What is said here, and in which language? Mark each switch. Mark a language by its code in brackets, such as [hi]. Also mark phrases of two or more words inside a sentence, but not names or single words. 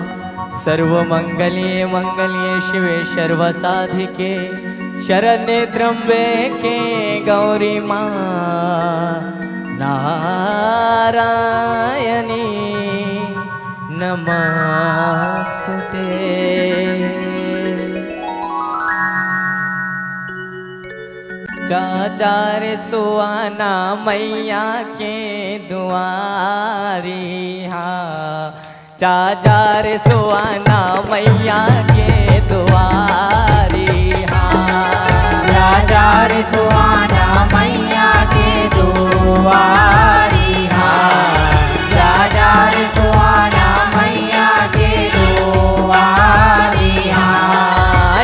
[sa] सर्वमंगल्ये मंगल्ये शिवे सर्वसाधिके शरण्ये त्र्यंबके गौरी मां नारायणी नमस्तुते। [bho] चाचार सुहाना मैया के दुआरी हाँ, चाचार सुहाना मैया के दुआरी हाँ, चाचार सुहाना मैया के दुआरी हाँ, चाचार सुहाना मैया के दुआरी हाँ।